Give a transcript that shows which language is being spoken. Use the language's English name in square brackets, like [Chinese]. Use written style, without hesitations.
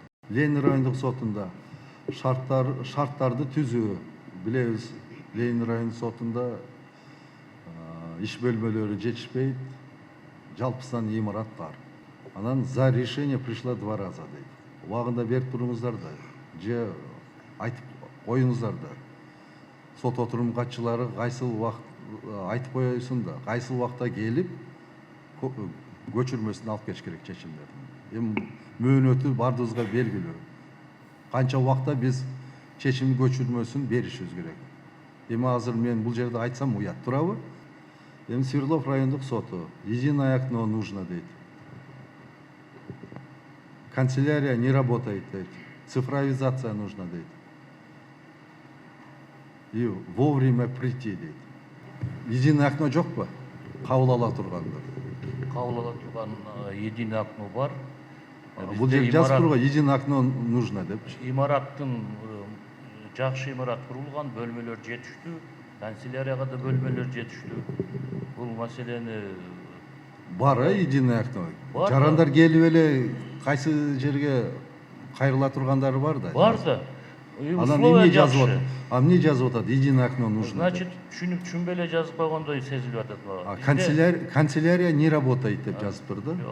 [Kyrgyz] Ленин райондук сотунда шарттарды түзүү. Билебиз, Ленин райондук сотунда иш бөлмөлөрү жетишпейт, жалпысынан имарат бар. Анан [Russian] за решение пришла 2 раза [Kyrgyz] дейт. Убагында берип туруңуздар да, же айтып коюңуздар да. Сот отурум катчылары кайсыл убакыт айтып коесун да, кайсыл убакта келип көчүрмөсүн алып кетиш керек чечимдерди. Эми мөөнөтү бардыгыбызга белгилүү. Канча убакта биз чечим көчүрмөсүн беришибиз керек. Эми азыр мен бул жерде айтсам уят турабы? Эми Свердлов райондук соту [Russian] единое окно нужно [Kyrgyz] дейт. [Russian] Канцелярия не работает [Kyrgyz] дейт. [Russian] Цифровизация нужна дейт. И вовремя прийти [Kyrgyz] дейт. [Russian] Единое окно [Kyrgyz] жокпу? Кабыл ала турганда. Кабыл ала турган единое окно бар. Бул жерде жазып турган [Russian] единое окно нужно [Kyrgyz] деп. Имараттын жакшы имарат курулган, бөлмөлөр жетиштүү, канцелярияга да бөлмөлөр жетиштүү. Бул маселени Бар единое окно. Бар. Жарандар келип эле кайсы жерге кайрыла тургандары бар да. бар да. Анан эмне жазып атат? А эмне жазып атат? [Russian] Единое окно нужно. [Kyrgyz] Значит, түшүнбөй эле жазып койгондой сезилип атат мага. [Russian] Канцелярия не работает [Kyrgyz] деп жазыптыр да.